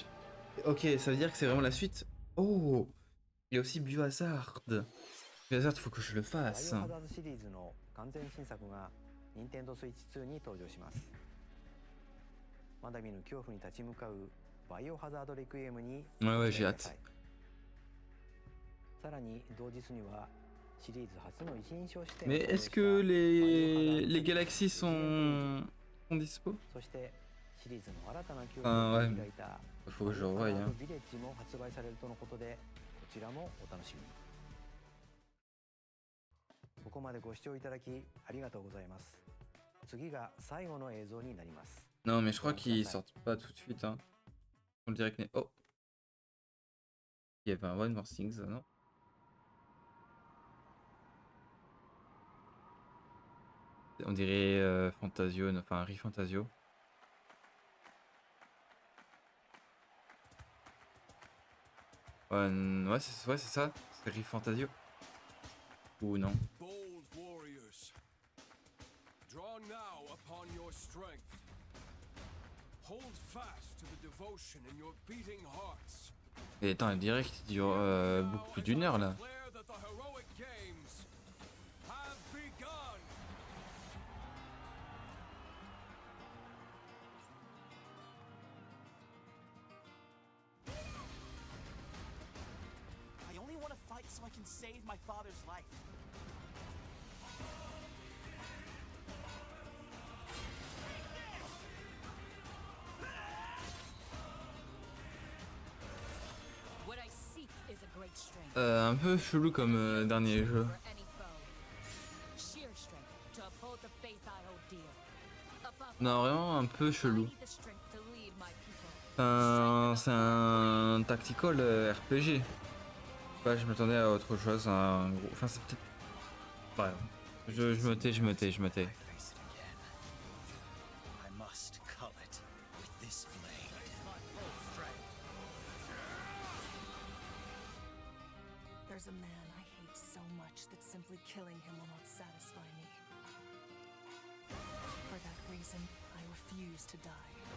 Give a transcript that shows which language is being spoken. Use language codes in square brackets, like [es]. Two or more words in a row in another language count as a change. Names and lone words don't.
[fr] Ok, ça veut dire que c'est vraiment la suite. Oh, il y a aussi Biohazard. Biohazard, faut que je le fasse. [ja] バイオハザードシリーズの完全新作が Nintendo Switch 2に登場します。まだ見ぬ恐怖に立ち向かうバイオハザードレクイエムに [fr] Ouais, j'ai hâte. [ja] さらに同日にはシリーズ初の一人称視点 [fr] Mais est-ce que les galaxies sont dispo? [ja] そしてシリーズの新たな恐 [fr] Ah [ja] 怖を [fr] ouais, [ja] 描いた [fr] faut que je le revoie. Hein. [ja] ビレッジも発売されるとのことでこちらもお楽しみに。ここまでご視聴いただきありがとうございます。次が最後の映像になります。 [fr] Non, mais je crois qu'ils sortent pas tout de suite. Hein. On dirait que. Oh! Il y avait un [en] One More Things, [fr] non? On dirait Fantasio, enfin Riff Fantasio. Ouais, c'est ça, c'est Riff Fantasio. Ou non? [en] Bold warriors, draw now upon your strength. Hold fast to the devotion in your beating hearts. [fr] Et attends, le direct il dure beaucoup plus d'une heure là. [en] Declare that the heroic games have begun. I only want to fight so I can save my father's life. What I seek is a great strength. [fr] Un peu chelou comme dernier jeu. [en] For any foe. Sheer strength to uphold the faith I hold dear. Above [fr] Non, vraiment un peu chelou. [en] all, the strength to lead my people. [fr] C'est un [en] tactical RPG. [fr] pas, je m'attendais à autre chose, à un gros... Enfin, c'est peut-être... Ouais, je me tais. [en] I must cull it with this blade. There's a man I hate so much that simply killing him will not satisfy me. For that reason, I refuse to die.